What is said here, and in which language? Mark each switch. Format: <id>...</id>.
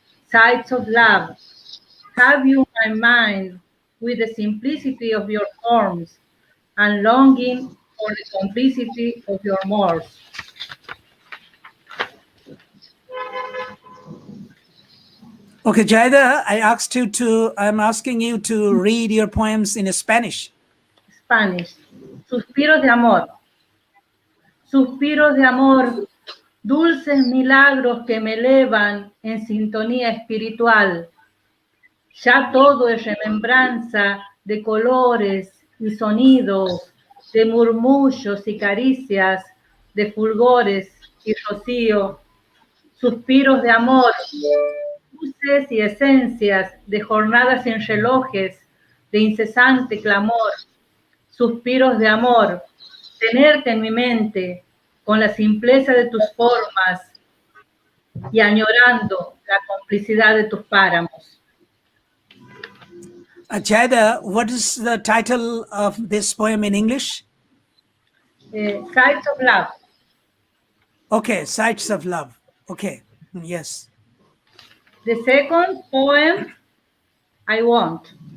<en>Sights of love, have you my mind with the simplicity of your forms and longing for the complicity of your mores. Okay, Jaida, I'm asking you to read your poems in Spanish.</en> <es>Spanish. Suspiros de amor. Suspiros de amor, dulces milagros que me elevan en sintonía espiritual. Ya todo es remembranza de colores y sonidos, de murmullos y caricias, de fulgores y rocío, suspiros de amor, luces y esencias de jornadas sin relojes, de incesante clamor, suspiros de amor, tenerte en mi mente con la simpleza de tus formas y añorando la complicidad de tus páramos.</es> <en>Jaida, what is the title of this poem in English? Sights of Love. Okay, Sights of Love. Okay, yes. The second poem, I Want.</en>